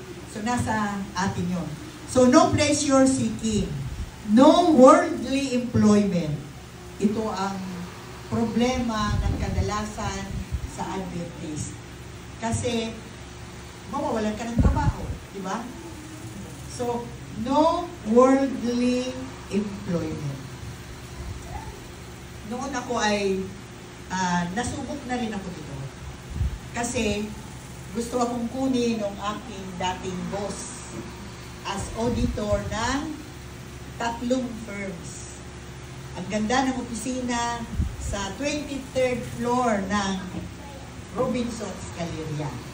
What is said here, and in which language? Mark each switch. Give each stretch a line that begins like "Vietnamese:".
Filipino: So, nasa atin yun. So,
English: no pleasure seeking. No worldly employment.
Filipino: Ito ang problema ng kadalasan sa Adventist. Kasi, mawawalan ka ng trabaho. Di ba?
English: So, no worldly employment.
Filipino: Noon ako ay nasubok na rin ako dito. Kasi gusto akong kunin ng aking dating boss as auditor ng 3 firms. Ang ganda ng opisina sa 23rd floor ng Robinson's Galleria.